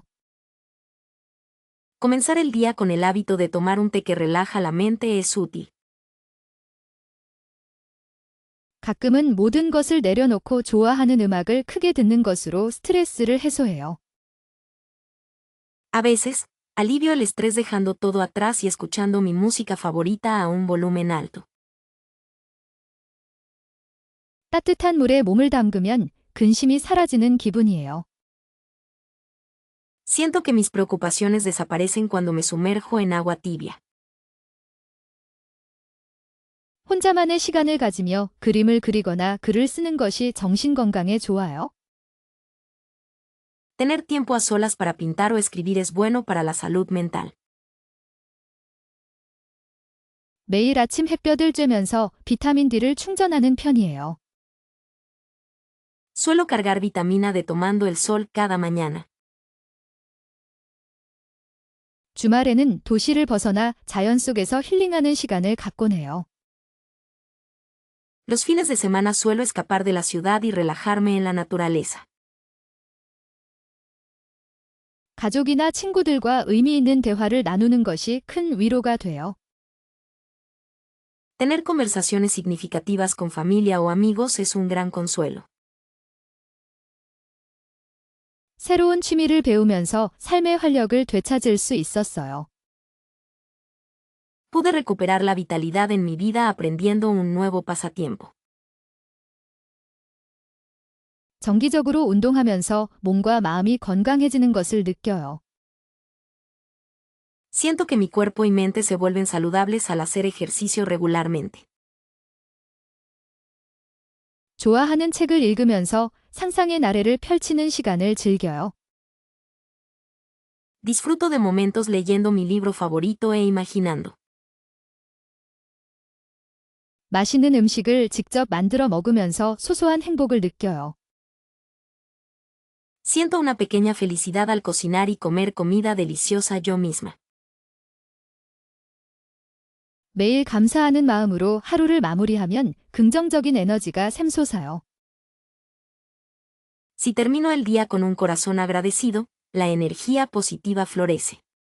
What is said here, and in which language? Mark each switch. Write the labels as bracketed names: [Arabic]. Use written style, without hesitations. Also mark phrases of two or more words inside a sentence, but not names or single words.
[Spanish] Comenzar el día con el hábito de tomar un té que relaja la mente es útil. [Korean] 가끔은 모든 것을 내려놓고 좋아하는 음악을 크게 듣는 것으로 스트레스를 해소해요. [Spanish] A veces, alivio el estrés dejando todo atrás y escuchando mi música favorita a un volumen alto. [Korean] 따뜻한 물에 몸을 담그면 근심이 사라지는 기분이에요. [Spanish] Siento que mis preocupaciones desaparecen cuando me sumerjo en agua tibia. [Korean] 혼자만의 시간을 가지며 그림을 그리거나 글을 쓰는 것이 정신 건강에 좋아요. [Spanish] Tener tiempo a solas para pintar o escribir es bueno para la salud mental. [Korean] 매일 아침 햇볕을 쬐면서 비타민 D를 충전하는 편이에요. [Spanish] Suelo cargar vitamina D tomando el sol cada mañana. [Korean] 주말에는 도시를 벗어나 자연 속에서 힐링하는 시간을 갖곤 해요. [Spanish] Los fines de semana suelo escapar de la ciudad y relajarme en la naturaleza. [Korean] 가족이나 친구들과 의미 있는 대화를 나누는 것이 큰 위로가 돼요. [Spanish] Tener conversaciones significativas con familia o amigos es un gran consuelo. [Korean] 새로운 취미를 배우면서 삶의 활력을 되찾을 수 있었어요. [Spanish] Pude recuperar la vitalidad en mi vida aprendiendo un nuevo pasatiempo. [Korean] 정기적으로 운동하면서 몸과 마음이 건강해지는 것을 느껴요. [Spanish] Siento que mi cuerpo y mente se vuelven saludables al hacer ejercicio regularmente. [Korean] 좋아하는 책을 읽으면서 상상의 나래를 펼치는 시간을 즐겨요. [Spanish] Disfruto de momentos leyendo mi libro favorito e imaginando. [Korean] 맛있는 음식을 직접 만들어 먹으면서 소소한 행복을 느껴요. [Spanish] Siento una pequeña felicidad al cocinar y comer comida deliciosa yo misma. [Korean] 매일 감사하는 마음으로 하루를 마무리하면 긍정적인 에너지가 샘솟아요. [Spanish] Si termino el día con un corazón agradecido, la energía positiva florece.